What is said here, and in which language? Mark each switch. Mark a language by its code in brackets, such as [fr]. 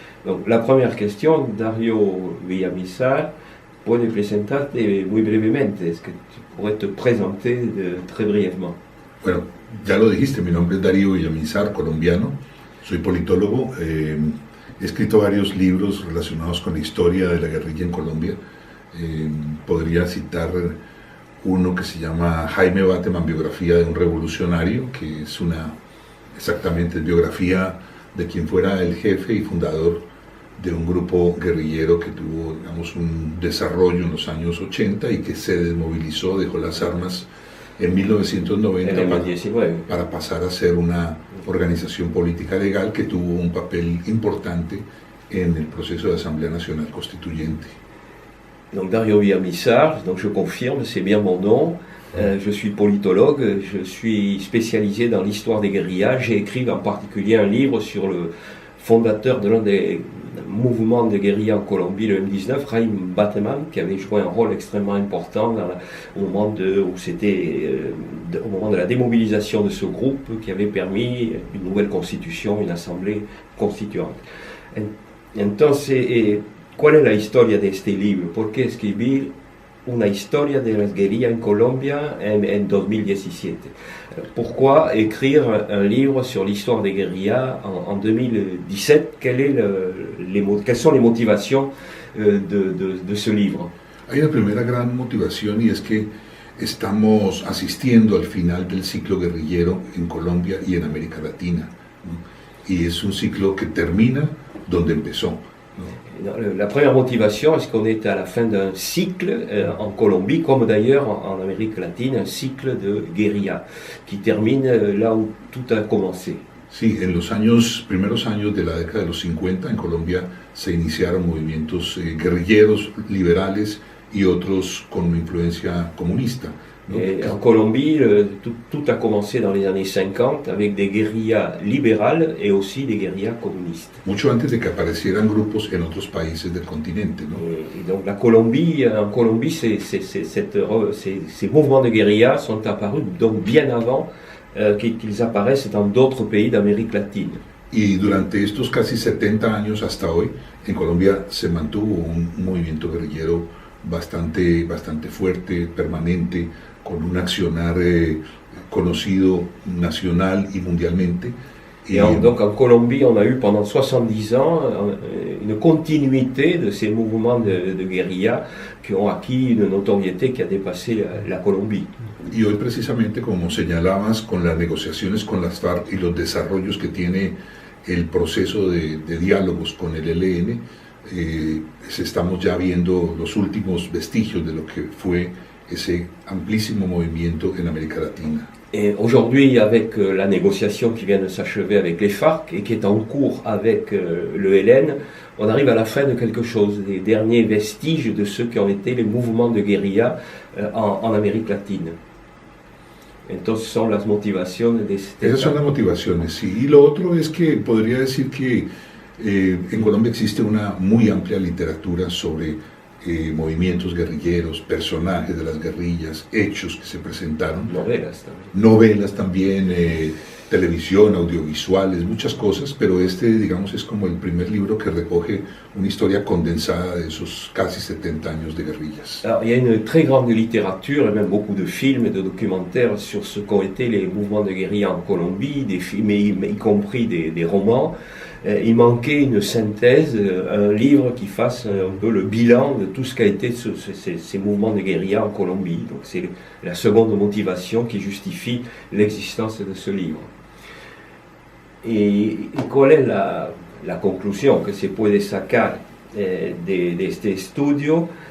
[fr] Donc, la première question, Dario Villamizar, [es] puede presentarte muy brevemente. [fr] Est-ce que tu pourrais te présenter très brièvement? [es] Bueno, ya lo dijiste, mi nombre es Darío Villamizar, colombiano, soy politólogo, he escrito varios libros relacionados con la historia de la guerrilla en Colombia. Podría citar uno que se llama Jaime Bateman, biografía de un revolucionario, que es exactamente biografía de quien fuera el jefe y fundador de un grupo guerrillero que tuvo, digamos, un desarrollo en los años 80 y que se desmovilizó, dejó las armas en 1990 para pasar a ser una organización política legal que tuvo un papel importante en el proceso de Asamblea Nacional Constituyente. [fr] Donc Dario Villamizar, donc je confirme, c'est bien mon nom. Je suis politologue, je suis spécialisé dans l'histoire des guérillas. J'ai écrit en particulier un livre sur le fondateur de l'un des mouvements de guérilla en Colombie, le M19, Jaime Bateman, qui avait joué un rôle extrêmement important au moment de la démobilisation de ce groupe, qui avait permis une nouvelle constitution, une assemblée constituante. [es] Entonces, ¿cuál es la historia de este libro? ¿Por qué escribir una historia de las guérillas en Colombia en 2017? [fr] Pourquoi écrire un livre sur l'histoire des guérillas en 2017? Quelles sont les motivations de ce livre? [es] Hay una primera gran motivación y es que estamos asistiendo al final del ciclo guerrillero en Colombia y en América Latina, ¿no? Y es un ciclo que termina donde empezó, ¿no? [fr] La première motivation, est-ce qu'on est à la fin d'un cycle en Colombie, comme d'ailleurs en Amérique latine, un cycle de guérilla qui termine là où tout a commencé? [es] Sí, en los primeros años de la década de los 50 en Colombia se iniciaron movimientos guerrilleros, liberales y otros con influencia comunista, ¿no? [fr] En Colombie, tout a commencé dans les années 50 avec des guérillas libérales et aussi des guérillas communistes. [es] Mucho antes de que aparecieran grupos en otros países del continente, ¿no? [fr] Et donc en Colombie, ces mouvements de guérilla sont apparus donc bien avant qu'ils apparaissent dans d'autres pays d'Amérique latine. [es] Y durante estos casi 70 años hasta hoy, en Colombia se mantuvo un movimiento guerrillero bastante fuerte, permanente, con un accionar conocido nacional y mundialmente. [fr] Donc en Colombie, on a eu pendant 70 ans une continuité de ces mouvements de guérilla qui ont acquis une notoriété qui a dépassé la Colombie. [es] Y hoy precisamente, como señalabas, con las negociaciones con las FARC y los desarrollos que tiene el proceso de diálogos con el ELN, estamos ya viendo los últimos vestigios de lo que fue ese amplísimo movimiento en América Latina. [fr] Et aujourd'hui, avec la négociation qui vient de s'achever avec les FARC et qui est en cours avec le ELN, on arrive à la fin de quelque chose, des derniers vestiges de ceux qui ont été les mouvements de guérilla en Amérique latine. [es] Entonces son las motivaciones de este... Esas son las motivaciones, sí. Y lo otro es que podría decir que en Colombia existe una muy amplia literatura sobre movimientos guerrilleros, personajes de las guerrillas, hechos que se presentaron. Novelas también, televisión, audiovisuales, muchas cosas, pero digamos, es como el primer libro que recoge una historia condensada de esos casi 70 años de guerrillas. [fr] Alors, il y a une très grande littérature et même beaucoup de films et de documentaires sur ce qu'ont été les mouvements de guérilla en Colombie, des films, y compris des romans. Il manquait une synthèse, un livre qui fasse un peu le bilan de tout ce qu'a été ces mouvements de guérilla en Colombie. Donc c'est la seconde motivation qui justifie l'existence de ce livre. [es] ¿Y cuál es la conclusión que se puede sacar de este estudio?